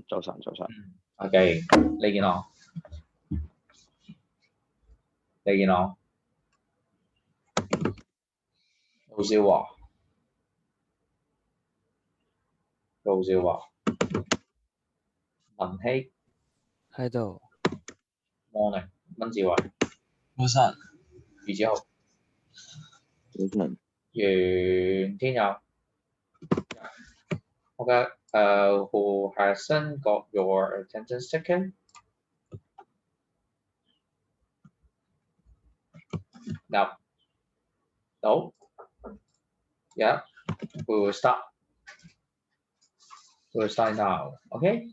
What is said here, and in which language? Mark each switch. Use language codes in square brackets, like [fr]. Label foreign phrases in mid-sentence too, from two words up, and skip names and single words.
[yue] OK，你見我？陸少華，文希，喺度。 morning，温志偉，早晨。余子豪，早晨。 [en] 袁天佑。Okay, who hasn't got your attendance ticket? No. Yeah, we will start. We'll start now. Okay.